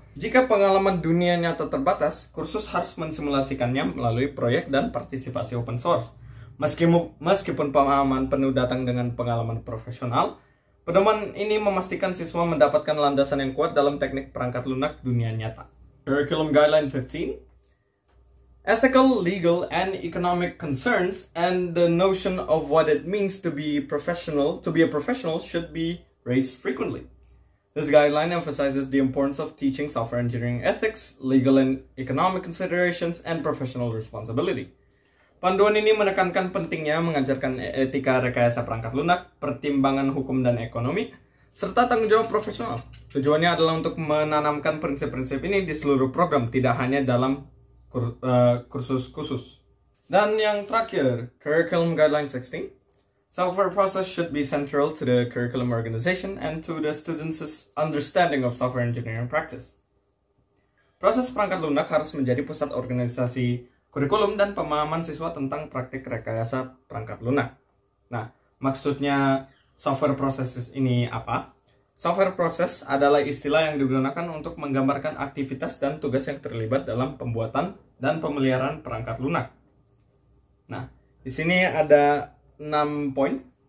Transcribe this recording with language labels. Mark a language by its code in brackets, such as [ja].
[id] Jika pengalaman dunia nyata terbatas, kursus harus mensimulasikannya melalui proyek dan partisipasi open source. Meskipun pemahaman penuh datang dengan pengalaman profesional, pedoman ini memastikan siswa mendapatkan landasan yang kuat dalam teknik perangkat lunak dunia nyata. [en] Curriculum Guideline 15. Ethical, legal, and economic concerns and the notion of what it means to be a professional should be raised frequently. This guideline emphasizes the importance of teaching software engineering ethics, legal and economic considerations, and professional responsibility. [id] Panduan ini menekankan pentingnya mengajarkan etika rekayasa perangkat lunak, pertimbangan hukum dan ekonomi, serta tanggung jawab profesional. Tujuannya adalah untuk menanamkan prinsip-prinsip ini di seluruh program, tidak hanya dalam kursus khusus. Dan yang terakhir, Curriculum Guideline 16. [en] Software process should be central to the curriculum organization and to the students' understanding of software engineering practice. [id] Proses perangkat lunak harus menjadi pusat organisasi kurikulum dan pemahaman siswa tentang praktik rekayasa perangkat lunak. Nah, maksudnya software process ini apa? Software process adalah istilah yang digunakan untuk menggambarkan aktivitas dan tugas yang terlibat dalam pembuatan dan pemeliharaan perangkat lunak. Nah, di sini ada 6 poin.